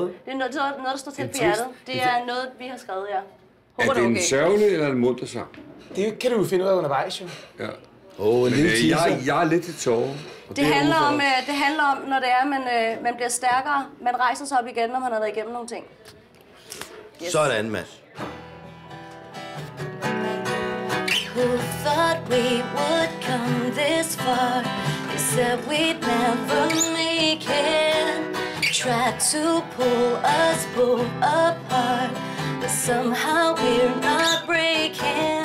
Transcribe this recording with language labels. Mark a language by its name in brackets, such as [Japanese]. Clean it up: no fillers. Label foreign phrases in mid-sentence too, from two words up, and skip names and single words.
[Danish] Det er noget, der står tæt på hjertet. Det er noget, vi har skrevet, ja. Håber, Er det en sørgelig eller en munter sang? Det kan du jo finde ud af undervejs, jo. Ja. En lille teaser. Jeg er lidt i tårer. Det handler om, når det er, man bliver stærkere. Man rejser sig op igen, når man har været igennem nogle ting. Yes. Sådan, Mads. [English] Who thought we would come this far? They said we'd never make it. Tried to pull us both apart, but somehow we're not breaking.